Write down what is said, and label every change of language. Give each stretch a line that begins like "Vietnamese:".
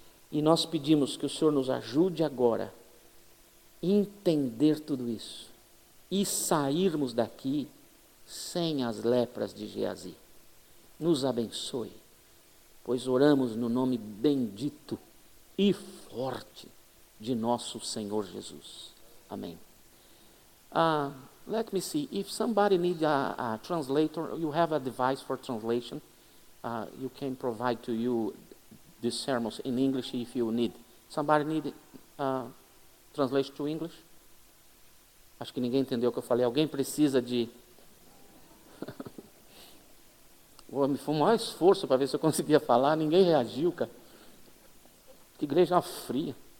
Portuguese: E nós pedimos que o Senhor nos ajude agora a entender tudo isso e sairmos daqui sem as lepras de Geazi. Nos abençoe, pois oramos no nome bendito e forte de nosso Senhor Jesus. Amém.
English: Let me see, if somebody needs a translator, you have a device for translation. You can provide to you these sermons in English if you need. Somebody need translation to English?
Portuguese: Acho que ninguém entendeu o que eu falei. Alguém precisa de... Foi o maior esforço para ver se eu conseguia falar, ninguém reagiu, cara. Que igreja fria.